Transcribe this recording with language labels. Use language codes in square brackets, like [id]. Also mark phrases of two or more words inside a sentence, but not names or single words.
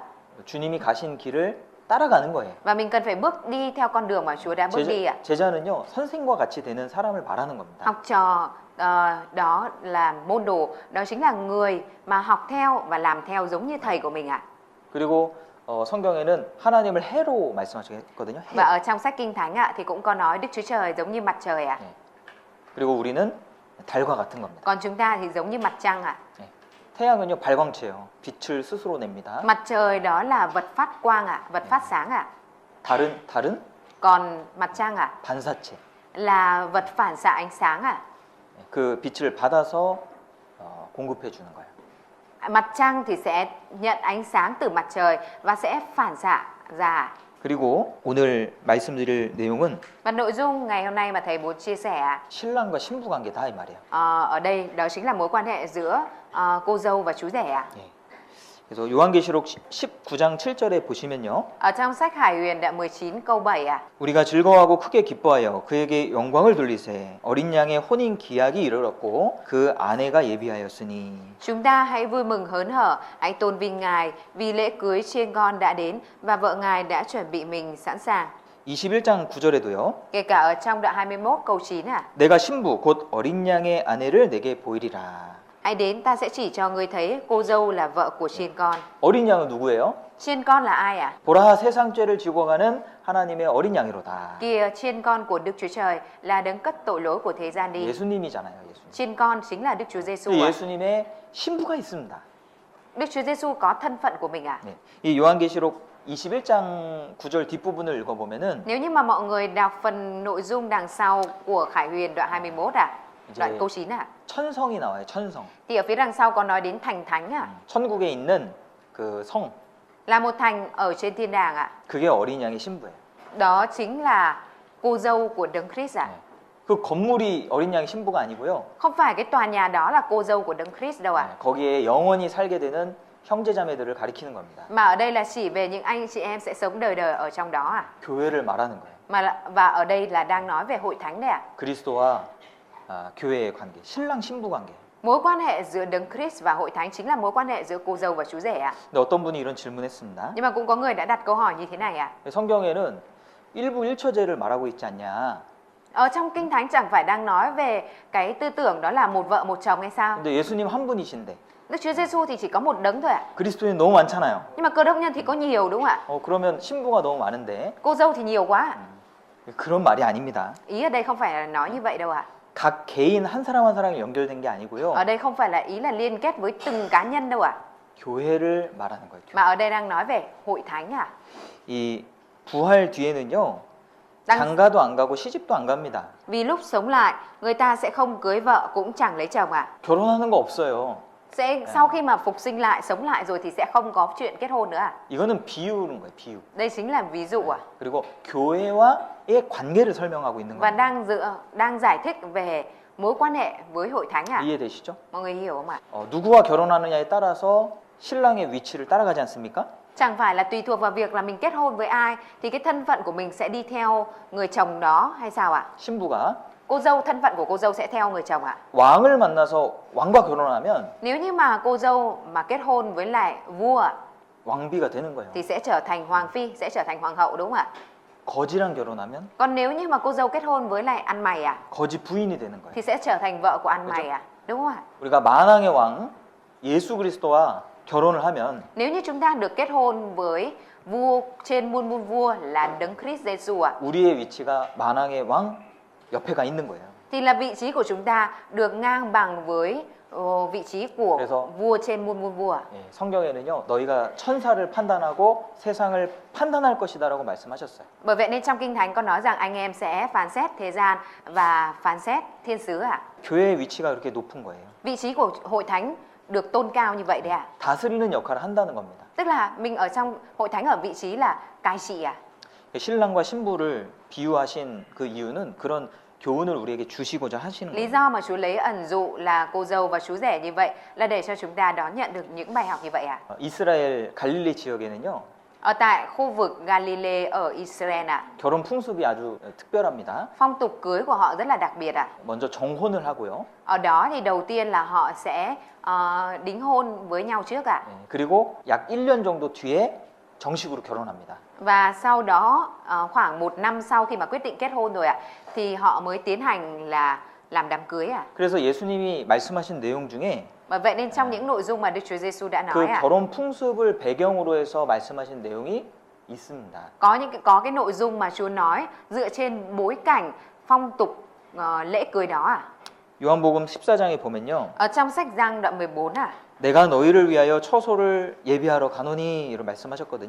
[ko] 주님이 가신 길을 따라가는 거예요. [vi] Và mình cần phải bước đi theo con đường mà Chúa đã bước đi ạ. [ko] 제자는요 선생과 같이 되는 사람을 말하는 겁니다. [vi] Học trò đó là môn đồ, đó chính là người mà học theo và làm theo giống như thầy của mình ạ. [ko] 그리고 성경에는 하나님을 해로 말씀하셨거든요. 해. [vi] Và ở trong sách Kinh Thánh ạ thì cũng có nói Đức Chúa Trời giống như mặt trời ạ. [ko] 그리고 우리는 달과 같은 겁니다. [vi] Còn chúng ta thì giống như mặt trăng ạ. [ko] 태양은요 발광체예요. 빛을 스스로 냅니다. [vi] Mặt trời đó là vật phát quang ạ, vật phát sáng ạ. [ko] 달은 [vi] Còn mặt trăng ạ [ko] 반사체. [vi] là vật phản xạ ánh sáng ạ. [ko] 그 빛을 받아서 공급해 주는 거예요. [vi] Mặt trăng thì sẽ nhận ánh sáng từ mặt trời và sẽ phản xạ ra. [ko] 그리고 오늘 말씀드릴 내용은 [vi] Và nội dung ngày hôm nay mà thầy muốn chia sẻ ạ, [ko] 신랑과 신부 관계다 이 말이에요. [vi] ở đây đó chính là mối quan hệ giữa cô dâu và chú rể ạ. [ko] 예. 그래서 요한계시록 19장 7절에 보시면요. [vi] Ở trong sách Hải Huyền đoạn 19 câu 7 ạ. [ko] 우리가 즐거워하고 크게 기뻐하여 그에게 영광을 돌리세 어린 양의 혼인 기약이 이르렀고 그 아내가 예비하였으니 [vi] Chúng ta hãy vui mừng hớn hở, hãy tôn vinh Ngài vì lễ cưới chiên con đã đến và vợ Ngài đã chuẩn bị mình sẵn sàng. [ko] 21장 9절에도요. [vi] Kể cả ở trong đoạn 21 câu 9 ạ. [ko] 내가 신부 곧 어린 양의 아내를 내게 보이리라. [vi] Hãy đến ta sẽ chỉ cho ngươi thấy cô dâu là vợ của chiên con. [ko] 어린 양은 누구예요? [vi] Chiên con là ai ạ? [ko] 보라 세상 죄를 지고 가는 하나님의 어린 양이로다. [vi] Kìa, chiên con của Đức Chúa Trời là đấng cất tội lỗi của thế gian đi. [ko] 예수님이잖아요, 예수님. [vi] Chiên con chính là Đức Chúa Giêsu [ko] 그 [vi] ạ. [ko] 예수님의 신부가 있습니다. [vi] Đức Chúa Giêsu có thân phận của mình ạ. [ko] 네. 이 요한계시록 21장 9절 뒷부분을 읽어보면은 [vi] Nếu như mà mọi người đọc phần nội dung đằng sau của Khải Huyền đoạn 21 ạ, đoạn câu 9 ạ, [ko] 천성이 나와요, 천성. [vi] thì ở phía đằng sau có nói đến thành thánh ạ, [ko] 천국에 있는 그 성, [vi] là một thành ở trên thiên đàng ạ. [ko] 그게 어린 양의 신부예요. [vi] Đó chính là cô dâu của Đấng Christ ạ. [ko] 그 건물이 어린 양의 신부가 아니고요. [vi] Không phải cái tòa nhà đó là cô dâu của Đấng Christ đâu ạ. [ko] 거기에 영원히 살게 되는 형제자매들을 가리키는 겁니다. [vi] Mà ở đây là chỉ về những anh chị em sẽ sống đời đời ở trong đó ạ. [ko] 교회를 말하는 거예요. [vi] Và ở đây là đang nói về hội thánh đấy ạ. [ko] 그리스도와 교회의 관계, 신랑 신부 관계. [vi] Mối quan hệ giữa Đấng Christ và hội thánh chính là mối quan hệ giữa cô dâu và chú rể ạ. [ko] 근데 어떤 분이 이런 질문했습니다. [vi] Nhưng mà cũng có người đã đặt câu hỏi như thế này ạ. [ko] 성경에는 일부 일처제를 말하고 있지 않냐? [vi] Ở trong Kinh Thánh chẳng phải đang nói về cái tư tưởng đó là một vợ một chồng hay sao? [ko] 근데 예수님 한 분이신데 [vi] Đức Chúa Giêsu thì chỉ có một đấng thôi ạ. [ko] 그리스도인 너무 많잖아요. [vi] Nhưng mà Cơ Đốc nhân thì có nhiều đúng không ạ? [ko] 그러면 신부가 너무 많은데 [vi] Cô dâu thì nhiều quá. [ko] 그런 말이 아닙니다. [vi] Ý ở đây không phải là nói như vậy đâu ạ. [ko] 각 개인 한 사람 한 사람이 연결된 게 아니고요. [vi] Ở đây không phải là ý là liên kết với từng cá nhân đâu ạ. [ko] 교회를 말하는 거예요. [vi] Mà ở đây đang nói về hội thánh ạ. [ko] 이 부활 뒤에는요. [vi] Đang... [ko] 장가도 안 가고 시집도 안 갑니다. [vi] Vì lúc sống lại, người ta sẽ không cưới vợ cũng chẳng lấy chồng ạ. [ko] 결혼하는 거 없어요. [vi] Sau khi mà phục sinh lại, sống lại rồi thì sẽ không có chuyện kết hôn nữa ạ. [ko] 이거는 비유는 거예요, 비유. [vi] Đây chính là ví dụ ạ. [ko] 그리고 교회와의 관계를 설명하고 있는 [vi] Và [ko] 겁니다. [vi] đang giải thích về mối quan hệ với hội thánh ạ. [ko] 이해되시죠? [vi] Mọi người hiểu không ạ? [ko] 누구와 결혼하느냐에 따라서 신랑의 위치를 따라가지 않습니까? [vi] Chẳng phải là tùy thuộc vào việc là mình kết hôn với ai thì cái thân phận của mình sẽ đi theo người chồng đó hay sao ạ? [ko] 신부가 [vi] Cô dâu, thân phận của cô dâu sẽ theo người chồng ạ. [ko] 왕을 만나서 왕과 결혼하면 [vi] Nếu như mà cô dâu mà kết hôn với lại vua ạ, [ko] 왕비가 되는 거예요. [vi] thì sẽ trở thành hoàng phi, sẽ trở thành hoàng hậu, đúng không ạ? [ko] 거지랑 결혼하면 [vi] Còn nếu như mà cô dâu kết hôn với lại ăn mày [ko] 거지 부인이 되는 거예요. [vi] thì sẽ trở thành vợ của ăn mày đúng không ạ? [ko] 우리가 만왕의 왕 예수 그리스도와 결혼을 하면 [vi] Nếu như chúng ta được kết hôn với vua trên muôn muôn vua là Đấng Christ Giêsu [ko] 우리의 위치가 만왕의 왕 옆에 가 있는 거예요. [vi] thì là vị trí của chúng ta được ngang bằng với vị trí của [ko] 그래서 [vi] vua trên muôn muôn vua. [ko] 예, 성경에는요, 너희가 천사를 판단하고 세상을 판단할 것이다라고 말씀하셨어요. [vi] Bởi vậy nên trong Kinh Thánh có nói rằng anh em sẽ phán xét thế gian và phán xét thiên sứ [ko] 교회의 위치가 그렇게 높은 거예요. [vi] Vị trí của hội thánh được tôn cao như vậy đấy [ko] 다스리는 역할을 한다는 겁니다. [vi] Tức là mình ở trong hội thánh ở vị trí là cai trị [ko] 신랑과 신부를 비유하신 그 이유는 그런 교훈을 우리에게 주시고자 하시는 [vi] Lý [ko] 거예요. [vi] do mà Chúa lấy ẩn dụ là cô dâu và chú rể như vậy là để cho chúng ta đón nhận được những bài học như vậy [ko] 이스라엘 갈릴리 지역에는요, [vi] Ở tại khu vực Galilee ở Israel [ko] 결혼 풍습이 아주 특별합니다. [vi] phong tục cưới của họ rất là đặc biệt [ko] 먼저 정혼을 하고요. [vi] Ở đó thì đầu tiên là họ sẽ đính hôn với nhau trước [ko] 예, 그리고 약 1년 정도 뒤에 정식으로 결혼합니다. [vi] Và sau đó khoảng 1 năm sau khi mà quyết định kết hôn rồi thì họ mới tiến hành là làm đám cưới [ko] 그래서 예수님이 말씀하신 내용 중에 [vi] Bởi vậy nên trong những nội dung mà Đức Chúa Giêsu đã nói [ko] 그 결혼 풍습을 배경으로 해서 말씀하신 내용이 있습니다. [vi] có cái nội dung mà Chúa nói dựa trên bối cảnh phong tục lễ cưới đó [ko] 요한복음 14장에 보면요. [vi] Ở trong sách Giăng đoạn 14 [ko] 내가 너희를 위하여 처소를 예비하러 가노니 이렇게 말씀하셨거든요.